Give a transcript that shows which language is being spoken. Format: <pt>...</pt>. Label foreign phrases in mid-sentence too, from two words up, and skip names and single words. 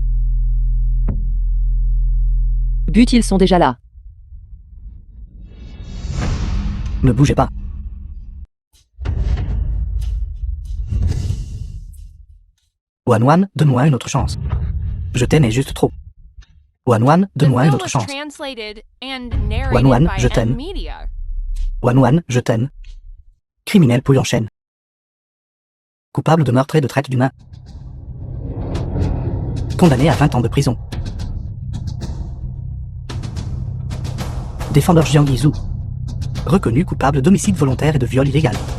<fr>But, ils sont déjà là. Ne bougez pas. Wan Wan, donne-moi une autre chance. Je t'aimais juste trop. Wan Wan,</fr> <en>The</en> <fr>donne-moi une</fr> <en>film</en> <fr>autre</fr> <en>was</en> <fr>chance.</fr> <en>translated and</en> <fr>Wan</fr> <en>narrated</en> <fr>Wan,</fr> <en>by</en> <fr>je</fr> <en>M</en> <fr>t'aime.</fr> <en>Media.</en> <fr>Wan Wan, je t'aime. Criminel Peo Yanshen. Coupable de meurtre et de traite d'humains. Condamné à 20 ans de prison. Défendeur Jiang Yizhu. Reconnu coupable d'homicide volontaire et de viol illégal.</fr>